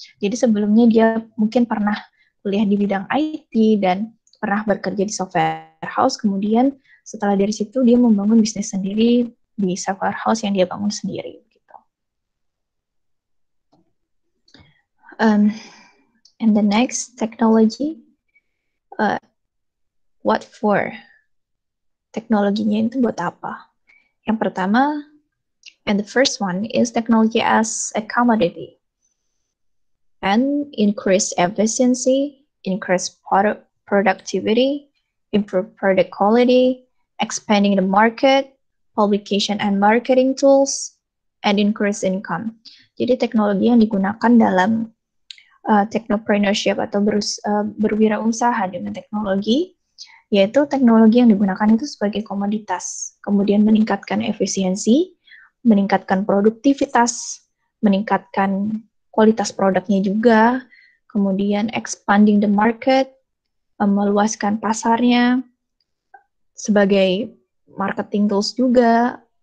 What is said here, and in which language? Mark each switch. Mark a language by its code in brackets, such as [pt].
[id] Jadi sebelumnya dia mungkin pernah kuliah di bidang IT dan pernah bekerja di software house, kemudian setelah dari situ dia membangun bisnis sendiri di software house yang dia bangun sendiri gitu. [en] And the next technology, what for? [id] Teknologinya itu buat apa? Yang pertama, [en] and the first one is technology as a commodity and increase efficiency, increase productivity, improve product quality, expanding the market, publication and marketing tools, and increase income. [id] Jadi teknologi yang digunakan dalam technopreneurship atau berwirausaha dengan teknologi, yaitu teknologi yang digunakan itu sebagai komoditas, kemudian meningkatkan efisiensi, meningkatkan produktivitas, meningkatkan kualitas produknya juga, kemudian [en] expanding the market, [id] meluaskan pasarnya, sebagai marketing tools juga,